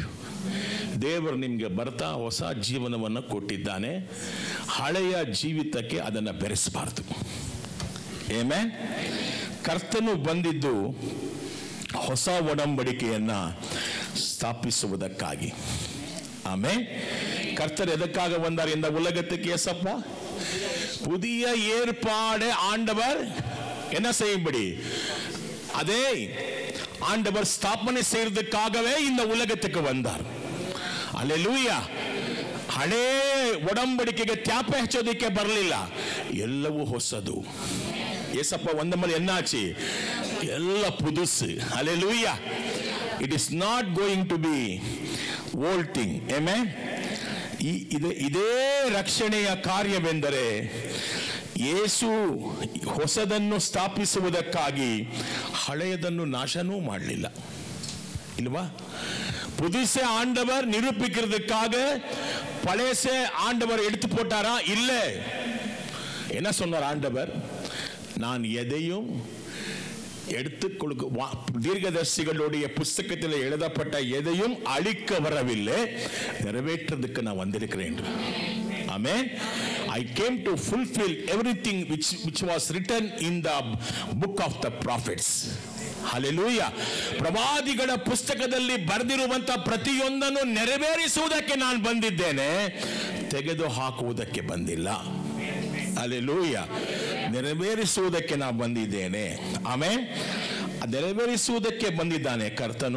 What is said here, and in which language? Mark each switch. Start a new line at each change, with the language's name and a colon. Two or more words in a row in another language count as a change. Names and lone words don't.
Kannada: ದೇವರು ನಿಮಗೆ ಬರ್ತಾ ಹೊಸ ಜೀವನವನ್ನು ಕೊಟ್ಟಿದ್ದಾನೆ. ಹಳೆಯ ಜೀವಿತಕ್ಕೆ ಅದನ್ನು ಬೆರೆಸಬಾರ್ದು. ಆಮೆನ್. ಕರ್ತನು ಬಂದಿದ್ದು ಹೊಸ ಒಡಂಬಡಿಕೆಯನ್ನ ಸ್ಥಾಪಿಸುವುದಕ್ಕಾಗಿ. ಆಮೆನ್.
Tamil: கர்த்தர் எதற்காக வந்தார் இந்த உலகத்துக்கு? ஏசப்பா புதிய ஏற்பாடு ஆண்டவர் என்ன செய்யும்படி, அதே ஆண்டவர் ஸ்தாபனை செய்யறதுக்காகவே இந்த உலகத்துக்கு வந்தார். அல்லேலೂಯಾ.
Kannada: ಹಳೆ ಒಡಂಬಡಿಕೆಗೆ ತ್ಯಾಪ ಹಚ್ಚೋದಕ್ಕೆ ಬರಲಿಲ್ಲ, ಎಲ್ಲವೂ ಹೊಸದು.
Tamil: ஏசப்ப வந்த மாதிரி என்னாச்சு, எல்லாம் புதுசு. அல்லேலூயா.
English: It is not going to be old thing. Amen.
Kannada: ಇದೇ ರಕ್ಷಣೆಯ ಕಾರ್ಯವೆಂದರೆ ಯೇಸು ಹೊಸದನ್ನು ಸ್ಥಾಪಿಸುವುದಕ್ಕಾಗಿ ಹಳೆಯದನ್ನು ನಾಶನೂ ಮಾಡಲಿಲ್ಲ, ಇಲ್ವಾ?
Tamil: புதுசே ஆண்டவர் நிரூபிக்கிறதுக்காக பழையசே ஆண்டவர் எடுத்து போட்டாரா? இல்லை. என்ன சொன்னார் ஆண்டவர்? நான் எதையும் எடுத்துக்கொடுக்க, தீர்க்கதரிசிகளுடைய புஸ்தகத்தில் எழுதப்பட்ட எதையும் அழிக்க வரவில்லை, நிறைவேற்றதுக்கு நான் வந்திருக்கிறேன்.
English: Amen. I came to fulfill everything which was written in the book of the prophets. Hallelujah.
Kannada: ಪ್ರವಾದಿಗಳ ಪುಸ್ತಕದಲ್ಲಿ ಬರೆದಿರುವಂತ ಪ್ರತಿಯೊಂದನ್ನು ನೆರವೇರಿಸುವುದಕ್ಕೆ ನಾನು ಬಂದಿದ್ದೇನೆ, ತೆಗೆದು ಹಾಕುವುದಕ್ಕೆ ಬಂದಿಲ್ಲ. Hallelujah. ನೆರವೇರಿಸುವುದಕ್ಕೆ ನಾನು ಬಂದಿದ್ದೇನೆ. ಆಮೆನ್. ನೆರವೇರಿಸುವುದಕ್ಕೆ ಬಂದಿದ್ದಾನೆ ಕರ್ತನು.